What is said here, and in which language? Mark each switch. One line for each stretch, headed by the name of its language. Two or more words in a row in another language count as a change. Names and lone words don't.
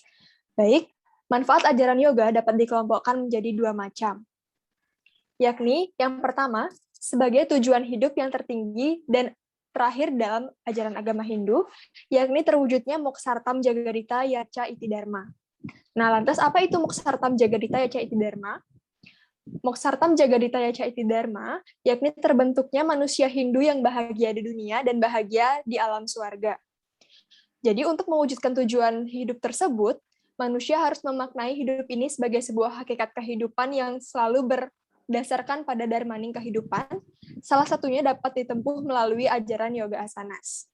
Indonesian: Baik, manfaat ajaran yoga dapat dikelompokkan menjadi 2 macam. Yakni, yang pertama, sebagai tujuan hidup yang tertinggi dan terakhir dalam ajaran agama Hindu, yakni terwujudnya
Sanskrit: Moksartam Jagadita Yaca Iti Dharma.
Indonesian: Nah, lantas apa itu
Sanskrit: Moksartam Jagadita Yaca Iti Dharma? Moksartam Jagadita Yaca Iti Dharma,
Indonesian: yakni terbentuknya manusia Hindu yang bahagia di dunia dan bahagia di alam surga. Jadi untuk mewujudkan tujuan hidup tersebut, manusia harus memaknai hidup ini sebagai sebuah hakikat kehidupan yang selalu berdasarkan pada dharmaning kehidupan, salah satunya dapat ditempuh melalui ajaran yoga asanas.